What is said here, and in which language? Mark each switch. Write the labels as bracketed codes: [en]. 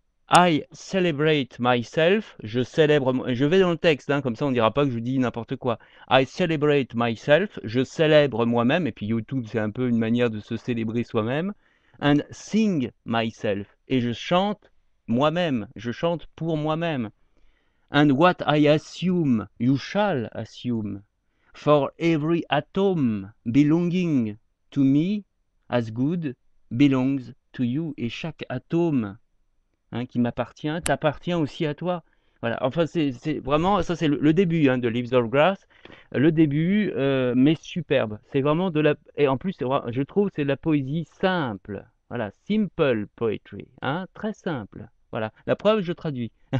[en] I celebrate myself, [fr] je vais dans le texte, hein, comme ça on dira pas que je dis n'importe quoi. [en] I celebrate myself, [fr] je célèbre moi-même, et puis YouTube c'est un peu une manière de se célébrer soi-même. [en] And sing myself, [fr] et je chante moi-même, je chante pour moi-même. [en] And what I assume, you shall assume. For every atom belonging to me as good belongs to you. [fr] Et chaque atome, hein, qui m'appartient t'appartient aussi à toi. Voilà, enfin c'est vraiment, ça c'est le début, hein, de Leaves of Grass, le début, mais superbe. C'est vraiment de la, et en plus je trouve c'est de la poésie simple. Voilà, [en] simple poetry, [fr] hein, très simple. Voilà, la preuve, je traduis.